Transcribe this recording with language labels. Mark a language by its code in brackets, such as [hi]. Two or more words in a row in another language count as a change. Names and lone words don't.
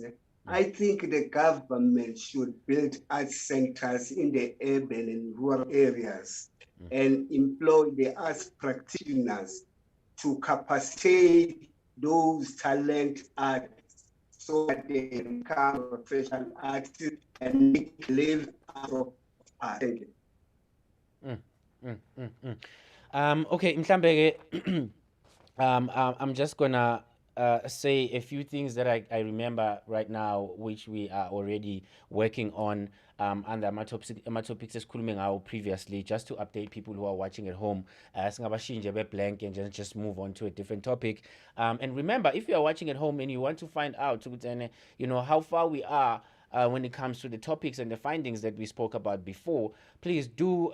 [en] I think the government should build art centers in the urban and rural areas and employ the arts practitioners to capacitate those talent artists so that they become professional artists and live out of art. Thank you. Okay, mhlambe I'm just gonna say a few things that I remember right now, which we are already working on under [nd] ama-topics esikhulume ngawo [en] previously, just to update people who are watching at home. [nd] Singabashinje be-blank [en] and just move on to a different topic. And remember, if you are watching at home and you want to find out, how far we are when it comes to the topics and the findings that we spoke about before, please do.